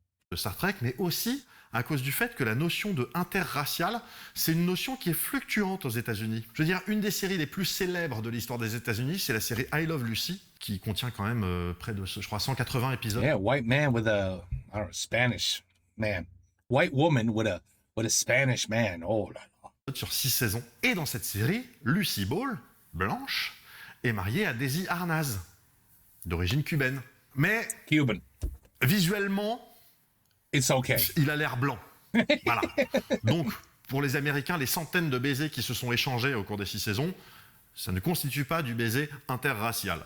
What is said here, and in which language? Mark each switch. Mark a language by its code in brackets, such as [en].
[fr] De Star Trek, mais aussi à cause du fait que la notion de interracial, c'est une notion qui est fluctuante aux États-Unis. Je veux dire, une des séries les plus célèbres de l'histoire des États-Unis, c'est la série I Love Lucy, qui contient quand même près de, je crois, 180 épisodes. [en] Yeah, white man with a, I don't know, Spanish man. White woman with a Spanish man. [fr] Oh là là. Sur 6 saisons. Et dans cette série, Lucy Ball, blanche, est mariée à Daisy Arnaz, d'origine cubaine. Mais [en] Cuban. [fr] Visuellement, [en] it's okay. [fr] Il a l'air blanc. Voilà. Donc, pour les Américains, les centaines de baisers qui se sont échangés au cours des 6 saisons, ça ne constitue pas du baiser interracial.